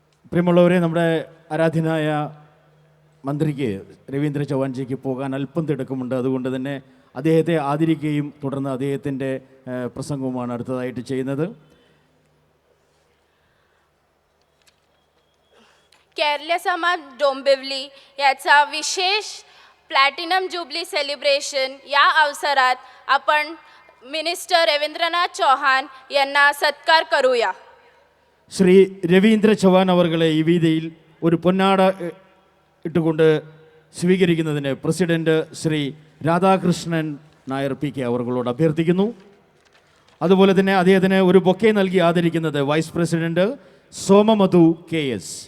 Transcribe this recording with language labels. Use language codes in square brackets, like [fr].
[ml] പ്രിയമുള്ളവരെ, നമ്മുടെ ആരാധ്യനായ മന്ത്രിക്ക് രവീന്ദ്ര ചൗഹാൻജിക്ക് പോകാൻ അല്പം തിടുക്കമുണ്ട്. അതുകൊണ്ട് തന്നെ അദ്ദേഹത്തെ ആദരിക്കുകയും തുടർന്ന് അദ്ദേഹത്തിൻ്റെ പ്രസംഗവുമാണ് അടുത്തതായിട്ട് ചെയ്യുന്നത്. [mr] केरले समाज डोंबिवली याचा विशेष प्लॅटिनम जुबली सेलिब्रेशन या अवसरात आपण मिनिस्टर रवींद्रनाथ चौहान यांना सत्कार करूया. [ml] ശ്രീ രവീന്ദ്ര ചൗഹാൻ അവർകളെ ഈ വേദിയിൽ ഒരു പൊന്നാട ഇട്ടുകൊണ്ട് സ്വീകരിക്കുന്നതിന് പ്രസിഡന്റ് ശ്രീ രാധാകൃഷ്ണൻ നായർ PK അവർകളോട് അഭ്യർത്ഥിക്കുന്നു. അതുപോലെ തന്നെ അദ്ദേഹത്തിന് ഒരു ബൊക്കെ നൽകി ആദരിക്കുന്നത് വൈസ് പ്രസിഡന്റ് സോമമധു KS.